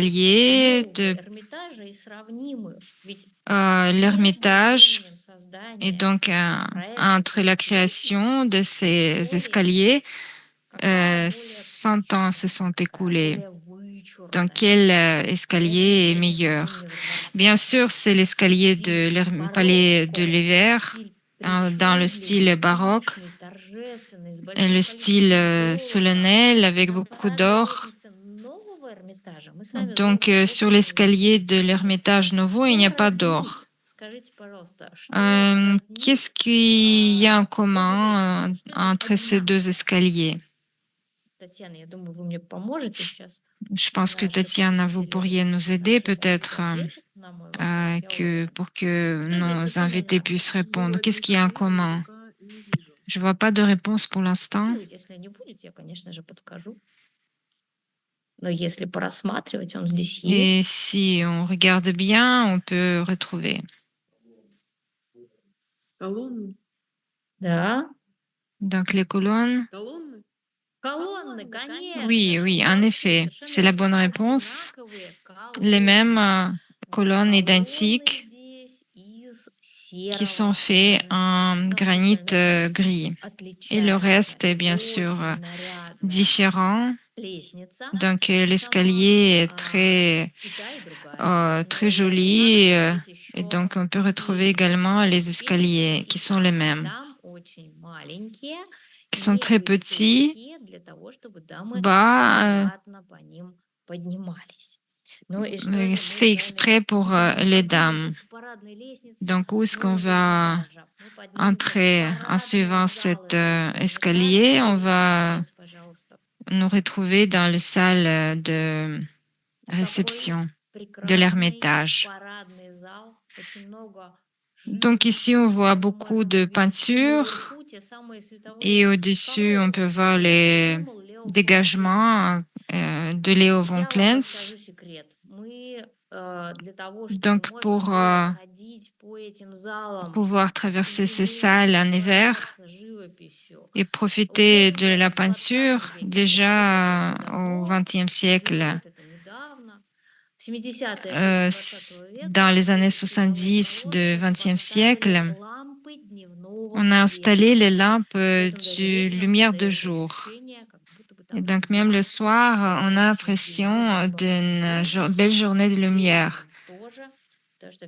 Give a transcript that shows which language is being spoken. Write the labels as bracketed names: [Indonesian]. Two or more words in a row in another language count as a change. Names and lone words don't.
[French] escaliers [Russian] нового [French] de [Russian] Эрмитажа и сравнимы. Ведь между [French] l'Ermitage [Russian] временем [French] et [Russian] создания [French] donc [Russian] проекта [French] entre la [Russian] таких лестниц [French] création de [Russian] и [French] ces escaliers, [Russian] современности, какая более [French] 100 ans se [Russian] насыщенная, [French] sont [Russian] какая [French] écoulés. [Russian] более [French] Donc, [Russian] вычурная. [French] quel [Russian] Это ведь [French] escalier est [Russian] лестница [French] meilleur? [Russian] Зимнего [French] Bien [Russian] дворца. [French] sûr, c'est l'escalier de [Russian] Стиль [French] palais de [Russian] барокко, [French] l'hiver, [Russian] стиль [French] dans le style [Russian] причудливый, [French] baroque, [Russian] пышный, торжественный, с [French] et [Russian] большим [French] le style [Russian] количеством золота. [French] solennel avec [Russian] На [French] beaucoup [Russian] парадной [French] d'or. [Russian] лестнице нового Эрмитажа мы с вами [French] Donc, [Russian] золота [French] sur [Russian] вовсе не [French] l'escalier [Russian] увидим. [French] de l'Ermitage Nouveau, il n'y a [Russian] Что [French] pas [Russian] роднит? [French] d'or. [Russian] Скажите, пожалуйста, что роднит [French] Qu'est-ce qu'il y a en [Russian] обе [French] commun [Russian] лестницы? Что [French] entre ces deux [Russian] одинаково? [French] escaliers? [Russian] Татьяна, я думаю, вы мне поможете сейчас. [French] Je pense que [Russian] Наши [French] Tatiana, vous [Russian] посетители, [French] pourriez nous aider [Russian] наши гости [French] peut-être [Russian] ответят на мой вопрос, я уверена. [French] pour que [Russian] Что здесь [French] nos [Russian] вот [French] invités [Russian] именно [French] puissent répondre. [Russian] Было [French] Qu'est-ce [Russian] один [French] qu'il y a en [Russian] коллега, но [French] commun? [Russian] пока не вижу. [French] Je vois pas de réponse pour l'instant. [Russian] будет? Если не будет, я, конечно же, подскажу. Но если порассматривать, он здесь [French] Et [Russian] есть. [French] si on regarde bien, on peut retrouver. [Russian] Колонны? Да. [French] Donc les colonnes. [Russian] Колонны? Колонны, конечно [French] Oui, [Russian] же. [French] oui, en [Russian] Молодцы, [French] effet, [Russian] совершенно [French] c'est la [Russian] верно. [French] bonne réponse. [Russian] Одинаковые [French] Les mêmes [Russian] колонны. [French] colonnes [Russian] Колонны [French] identiques [Russian] здесь из [French] qui sont [Russian] серого [French] faits [Russian] гранита. [French] en [Russian] Там все [French] granit [Russian] остальное [French] gris. Et le [Russian] отличается. [French] reste est bien sûr [Russian] Очень нарядная [French] différent. [Russian] лестница. [French] Donc [Russian] Сама [French] l'escalier est très, [Russian] и та, и другая. [French] très [Russian] И одинаково [French] joli. [Russian] здесь [French] Et [Russian] еще [French] donc on peut retrouver également [Russian] ступенечки. [French] les escaliers [Russian] Ступенечки [French] qui sont les [Russian] и [French] mêmes, [Russian] там очень маленькие, [French] qui sont très petits, [Russian] невысокие, для того, чтобы дамы [French] bas, [Russian] аккуратно по ним поднимались. Ну и что же мы [French] fait [Russian] с вами [French] exprès pour [Russian] будем [French] les dames. [Russian] поднимемся по парадной лестнице [French] Donc où est-ce qu'on [Russian] нового [French] va [Russian] Эрмитажа? Мы поднимемся в [French] entrer en [Russian] парадные [French] suivant [Russian] залы [French] cet [Russian] нового Эрмитажа. [French] escalier? On [Russian] Следующий [French] va [Russian] слайд, пожалуйста. [French] nous retrouver dans le salle de [Russian] Какой [French] réception de [Russian] прекрасный [French] l'Ermitage. [Russian] парадный зал. Очень много [French] Donc ici, on [Russian] живописи. [French] voit [Russian] Мы [French] beaucoup [Russian] можем [French] de [Russian] увидеть и [French] peintures [Russian] наверху те самые световые [French] et au-dessus, on peut [Russian] колодцы. [French] voir les [Russian] Придумал Лео Фон [French] dégagements de Léo von [Russian] Я вам [French] Klenz. [Russian] расскажу секрет. Мы для того, чтобы [French] Donc [Russian] можно [French] pour [Russian] было ходить по этим залам [French] pouvoir [Russian] в [French] traverser ces [Russian] зимой, [French] salles en hiver [Russian] наслаждаться живописью, [French] et profiter [Russian] уже [French] de la [Russian] в 20 [French] peinture, [Russian] веке, для того, кто [French] déjà [Russian] такой [French] au [Russian] давно, [French] XXe siècle, [Russian] делают это недавно. В 70-е годы 20 [French] dans [Russian] века [French] les années [Russian] открыли световые [French] 70 du [Russian] колодцы, [French] XXe [Russian] поставили [French] siècle, [Russian] лампы дневного [French] on a installé [Russian] света. [French] les lampes [Russian] Поэтому даже [French] de [Russian] вечером [French] lumière de [Russian] создается [French] jour. [Russian] ощущение, как будто бы [French] Et [Russian] там [French] donc même le [Russian] ярко, [French] soir, on a [Russian] солнечно, зимой. [French] l'impression [Russian] Много [French] d'une [Russian] цветов. [French] belle journée de [Russian] И [French] lumière. [Russian] вечером тоже, потому что в